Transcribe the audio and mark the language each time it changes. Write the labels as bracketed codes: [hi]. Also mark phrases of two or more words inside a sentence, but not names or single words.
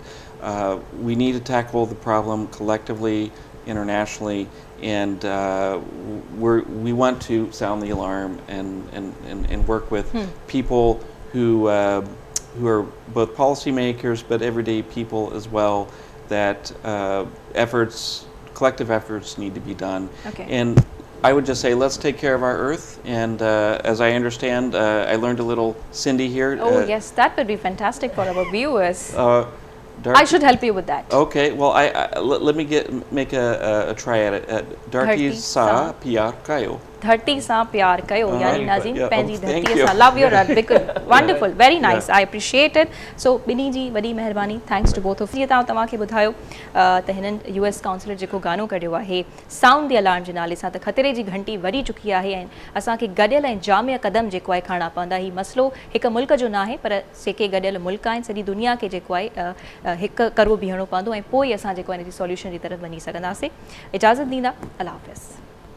[en] We need to tackle the problem collectively, internationally, and we want to sound the alarm and work with people who are both policymakers but everyday people as well, that collective efforts need to be done. Okay. And I would just say, let's take care of our earth. And as I understand, I learned a little Sindhi here. Oh, yes, that would be fantastic for our viewers. I should help you with that. Okay, well, let me make a try at it. [sd] धरती सा प्यार कयो. धरती सा प्यार कयो यानी नाज़रीन [en] Yeah, [sd] पंहिंजी [en] thank [sd] धरती [en] you. सा love your earth because wonderful very nice Yeah. I appreciate it so [sd] ॿिन्ही जी वॾी महिरबानी [en] thanks to both of you [sd] जीअं तव्हांखे ॿुधायो त हिननि US Consulate जेको गानो कढियो आहे [en] sound the alarm [sd] जे नाले सां त ख़तरे जी घंटी वॼी चुकी आहे ऐं असांखे गॾियल ऐं जामिया क़दम जेको आहे खणणा पवंदा ही मसइलो हिकु मुल्क जो न आहे पर जेके गॾियल मुल्क आहिनि सॼी दुनिया खे जेको आहे हिकु करो बीहणो पवंदो ऐं पोइ असां जेको आहे हिन जी सॉल्यूशन जी तरफ़ वञी सघंदासीं इजाज़त ॾींदा अल्लाह हाफ़िज़